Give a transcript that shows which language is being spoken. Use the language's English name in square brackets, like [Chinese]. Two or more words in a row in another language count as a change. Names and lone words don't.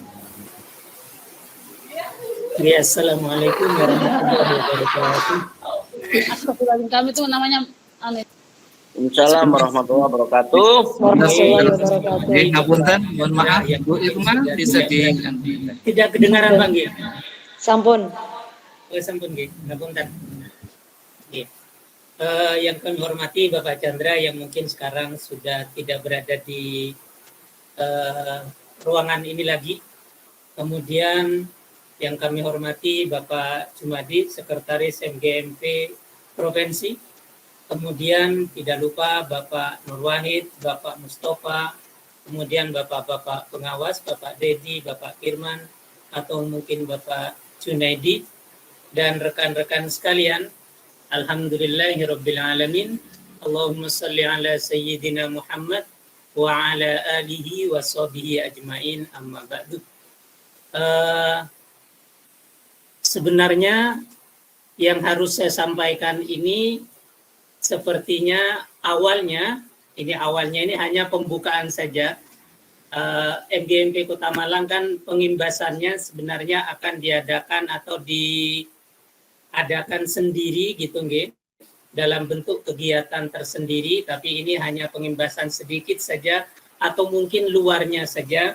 [Arabic] Ya, السلام عليكم ورحمة الله وبركاته. [Indonesian] Astagfirullahaladzim, kami itu namanya amin. [Arabic] السلام عليكم ورحمة الله وبركاته. [Indonesian] Ngapunten, mohon maaf, Bu Irma bisa Tidak kedengaran Bang nggih. [Javanese] Sampun. Sampun nggih, ngapunten. Nggih. [Indonesian] Yang kami hormati Bapak Chandra yang mungkin sekarang sudah tidak berada di ruangan ini lagi. Kemudian yang kami hormati Bapak Jumadi, Sekretaris MGMP Provinsi. Kemudian tidak lupa Bapak Nur Wahid, Bapak Mustafa, kemudian Bapak-Bapak pengawas, Bapak Dedi, Bapak Firman, atau mungkin Bapak Junaidi, dan rekan-rekan sekalian. [Arabic] الحمد لله رب العالمين. اللهم صل على سيدنا محمد وعلى آله وصحبه أجمعين، أما بعد. [Indonesian] Sebenarnya yang harus saya sampaikan ini sepertinya awalnya ini hanya pembukaan saja. MGMP Kota Malang kan pengimbasannya sebenarnya akan diadakan atau diadakan sendiri gitu nggih, dalam bentuk kegiatan tersendiri, tapi ini hanya pengimbasan sedikit saja atau mungkin luarnya saja.